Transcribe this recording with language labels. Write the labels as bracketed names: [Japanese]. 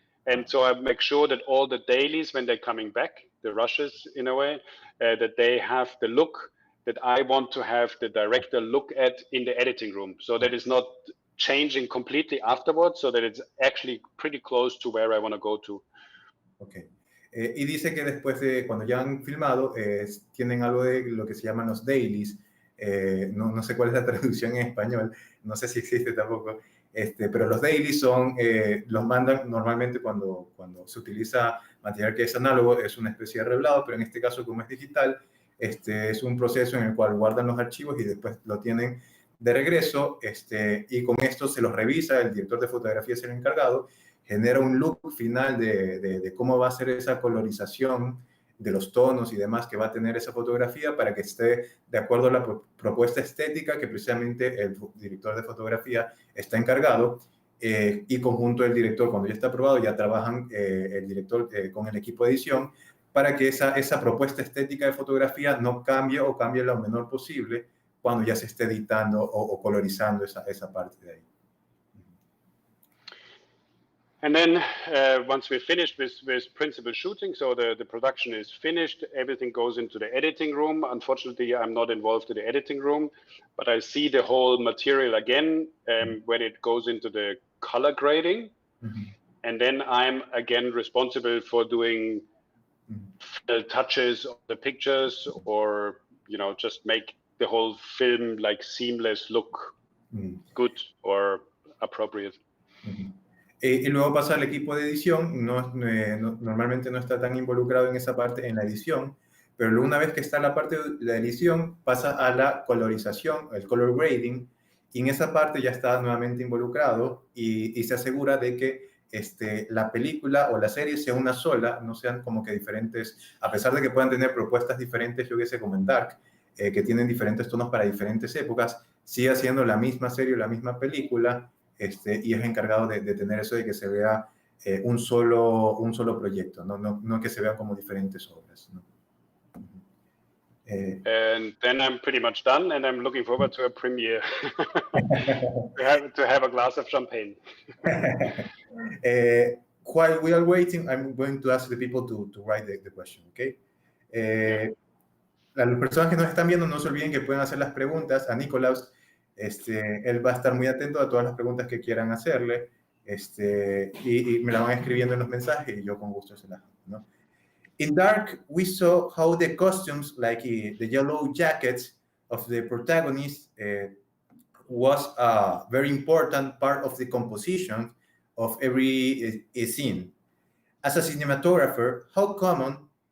[English] And so I make sure that all the dailies, when they're coming back, the rushes in a way, that they have the look that I want to have the director look at in the editing room. So that it's not changing completely afterwards, so that it's actually pretty close to where I want to go to. Okay. [Spanish] Y dice que después de cuando ya han filmado, tienen algo de lo que se llaman los dailies. No sé cuál es la traducción en español, no sé si existe tampoco, pero los dailies los mandan normalmente cuando se utiliza material que es análogo, es una especie de revelado, pero en este caso como es digital, es un proceso en el cual guardan los archivos y después lo tienen de regreso, y con esto se los revisa, el director de fotografía es el encargado, genera un look final de cómo va a ser esa colorización de los tonos y demás que va a tener esa fotografía para que esté de acuerdo a la propuesta estética que precisamente el director de fotografía está encargado, y conjunto del director, cuando ya está aprobado, ya trabajan el director con el equipo de edición para que esa propuesta estética de fotografía no cambie o cambie lo menor posible cuando ya se esté editando o colorizando esa parte de ahí. [English] And then once we're finished with principal shooting, so the production is finished, everything goes into the editing room. Unfortunately, I'm not involved in the editing room, but I see the whole material again when it goes into the color grading. And then I'm again responsible for doing touches of the pictures, or, you know, just make the whole film like seamless look good or appropriate. [Spanish] Y luego pasa al equipo de edición, normalmente no está tan involucrado en esa parte, en la edición, pero luego una vez que está la parte de la edición, pasa a la colorización, el color grading, y en esa parte ya está nuevamente involucrado y se asegura de que la película o la serie sea una sola, no sean como que diferentes, a pesar de que puedan tener propuestas diferentes, yo que sé, como en Dark, que tienen diferentes tonos para diferentes épocas, sigue siendo la misma serie o la misma película, y es encargado de tener eso de que se vea un solo proyecto, no que se vean como diferentes obras, ¿no? [English] And then I'm pretty much done, and I'm looking forward to a premiere to have a glass of champagne. While we are waiting, I'm going to ask the people to write the question, okay? [Spanish] Las personas que nos están viendo, no se olviden que pueden hacer las preguntas a Nikkolaus. Él va a estar muy atento a todas las preguntas que quieran hacerle, y me la van escribiendo en los mensajes y yo con gusto se las hago, ¿no? [English] In Dark, we saw how the costumes, like the yellow jackets of the protagonist, was a very important part of the composition of every scene. As a cinematographer, how common